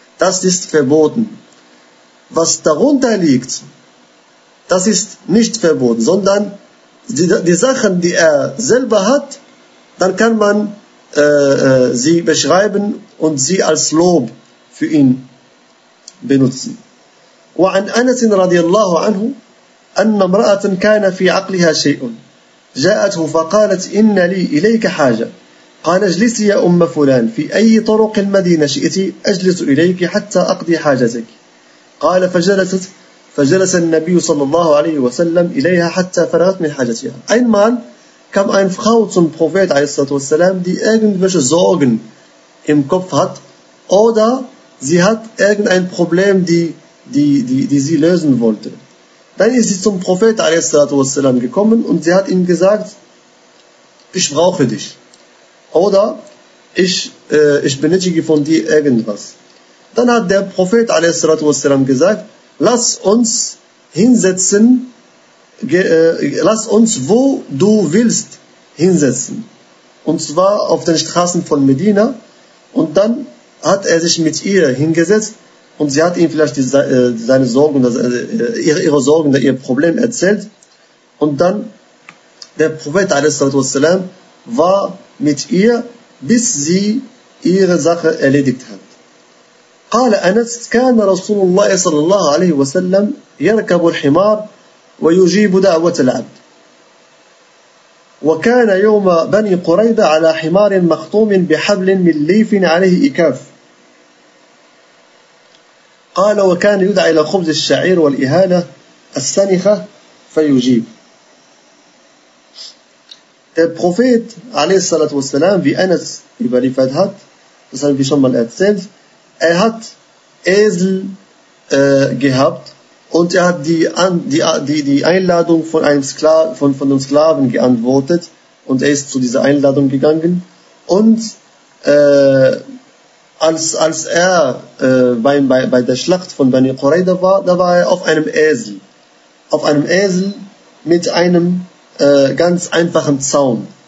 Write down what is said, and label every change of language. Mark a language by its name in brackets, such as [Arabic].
[German] Das ist verboten. Was darunter liegt, das ist nicht verboten, sondern die Sachen, die er selber hat, dann kann man sie beschreiben und sie als Lob für ihn benutzen. [Arabic] وعن أنس رضي الله عنه أن امرأة كان في عقلها شيء جاءته فقالت إن لي إليك حاجة قال اجلسي يا أم فلان في أي طرق المدينة شئت أجلس إليك حتى أقضي حاجتك قال فجلست فجلس النبي صلى الله عليه وسلم إليها حتى فرغت من حاجتها. [German] Einmal kam ein Frau zum Prophet ﷺ, die irgendwelche Sorgen im Kopf hat oder sie hat irgendein Problem, die sie lösen wollte. Dann ist sie zum Prophet ﷺ gekommen und sie hat ihm gesagt, ich brauche dich oder ich benötige von dir irgendwas. Dann hat der Prophet ﷺ gesagt, lass uns hinsetzen, lass uns wo du willst hinsetzen. Und zwar auf den Straßen von Medina. Und dann hat er sich mit ihr hingesetzt und sie hat ihm vielleicht seine Sorgen, ihre Sorgen, ihr Problem erzählt. Und dann der Prophet ﷺ war mit ihr, bis sie ihre Sache erledigt hat. [Arabic] قال أنس كان رسول الله صلى الله عليه وسلم يركب الحمار ويجيب دعوة العبد وكان يوم بني قريظة على حمار مخطوم بحبل من ليف عليه إكاف قال وكان يدعى إلى خبز الشعير والإهالة السنخة فيجيب. [German] Der Prophet [Arabic] عليه الصلاة والسلام [German] wie Anas überliefert hat, das haben wir schon mal erzählt, er hat Esel gehabt und er hat die Einladung von einem von einem Sklaven geantwortet und er ist zu dieser Einladung gegangen und als er bei der Schlacht von Bani Qurayda war, da war er auf einem Esel mit einem ganz einfachen Zaun.